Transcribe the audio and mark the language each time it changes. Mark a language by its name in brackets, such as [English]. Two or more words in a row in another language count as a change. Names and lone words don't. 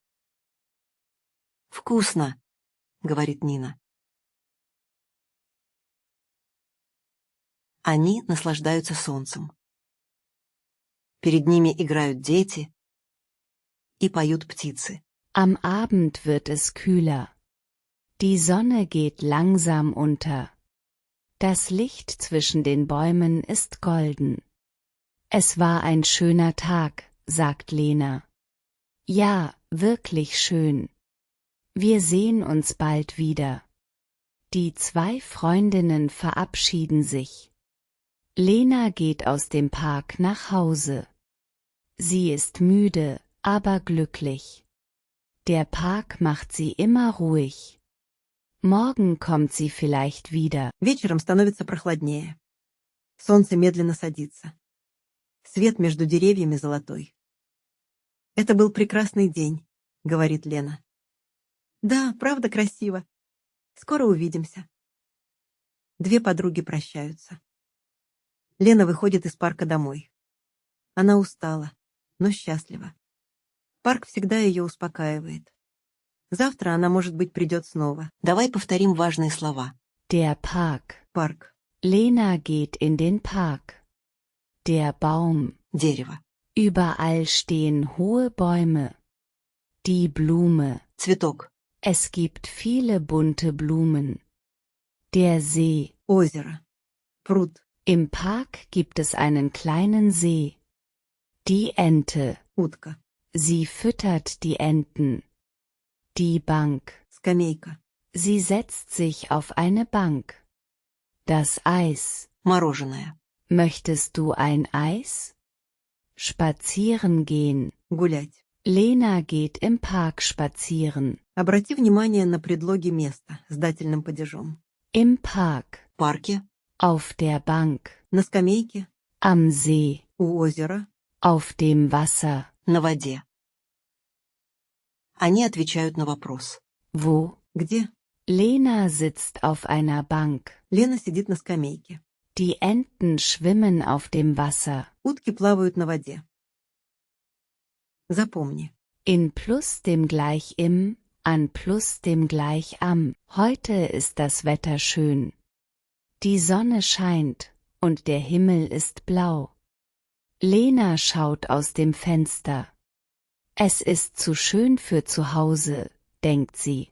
[Russian] «Вкусно», — говорит Нина. Они наслаждаются солнцем. Перед ними играют дети и поют птицы. [German] Am Abend wird es kühler. Die Sonne geht langsam unter. Das Licht zwischen den Bäumen ist golden. Es war ein schöner Tag, sagt Lena. Ja, wirklich schön. Wir sehen uns bald wieder. Die 2 Freundinnen verabschieden sich. Lena geht aus dem Park nach Hause. Sie ist müde, aber glücklich. Der Park macht sie immer ruhig. Morgen kommt sie vielleicht wieder. [Russian] Вечером становится прохладнее. Солнце медленно садится. Свет между деревьями золотой. «Это был прекрасный день», — говорит Лена. «Да, правда красиво. Скоро увидимся». 2 подруги прощаются. Лена выходит из парка домой. Она устала, но счастлива. Парк всегда ее успокаивает. Завтра она, может быть, придет снова. Давай повторим важные слова. [German] Der Park. [Russian] Парк. [German] Lena geht in den Park. Der Baum. [Russian] Дерево. [German] Überall stehen hohe Bäume. Die Blume. [Russian] Цветок. [German] Es gibt viele bunte Blumen. Der See. [Russian] Озеро. Пруд. [German] Im Park gibt es einen kleinen See. Die Ente. [Russian] Утка. [German] Sie füttert die Enten. Die Bank. [Russian] Скамейка. [German] Sie setzt sich auf eine Bank. Das Eis. [Russian] Мороженое. [German] Möchtest du ein Eis? Spazieren gehen. [Russian] Гулять. [German] Lena geht im Park spazieren. [Russian] Обрати внимание на предлоги места с дательным падежом. [German] Im Park. [Russian] В парке. [German] Auf der Bank. [Russian] На скамейке. [German] Am See. [Russian] У озера. [German] Auf dem Wasser. [Russian] На воде. Они отвечают на вопрос. [German] Wo? [Russian] Где? [German] Lena sitzt auf einer Bank. [Russian] Лена sitzt на скамейке. [German] Die Enten schwimmen auf dem Wasser. [Russian] Утки плавают на воде. Запомни. [German] In plus dem gleich im, an plus dem gleich am. Heute ist das Wetter schön. Die Sonne scheint, und der Himmel ist blau. Lena schaut aus dem Fenster. Es ist zu schön für zu Hause, denkt sie.